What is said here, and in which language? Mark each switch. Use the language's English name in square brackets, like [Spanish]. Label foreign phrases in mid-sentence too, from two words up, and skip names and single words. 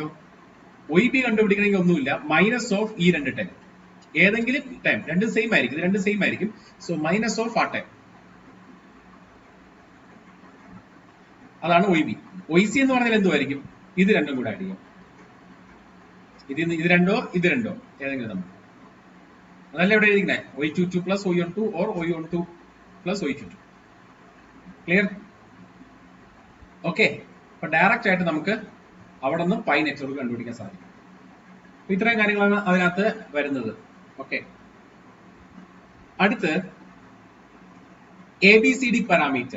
[Malayalam] y b കണ്ടുപിടിക്കണമെങ്കിൽ ഒന്നുമില്ല, [English] minus of [Malayalam] ഈ രണ്ട് ടൈം, ഏതെങ്കിലും ടൈം, രണ്ടും സെയിം ആയിരിക്കും. ഇത് രണ്ടും സെയിം ആയിരിക്കും. [English] so minus of [Malayalam] ആ ടൈം, അതാണ് y b. yc എന്ന് പറഞ്ഞാൽ എന്തുമായിരിക്കും? ഇത് രണ്ടും കൂടെ ആഡ് ചെയ്യാം. ഇത് രണ്ടോ ഇത് രണ്ടോ ഏതെങ്കിലും നമ്മൾ, അതല്ല ഇവിടെ എഴുതിക്കണേ. [English] y22 plus y12 or y12 plus y22. clear? okay. [Malayalam] അപ്പൊ ഡയറക്റ്റ് ആയിട്ട് നമുക്ക് അവിടെ നിന്ന് [English] pi network [Malayalam] കണ്ടുപിടിക്കാൻ സാധിക്കും. ഇത്രയും കാര്യങ്ങളാണ് അതിനകത്ത് വരുന്നത്. ഓക്കെ. അടുത്ത് ABCD പാരാമീറ്റർ.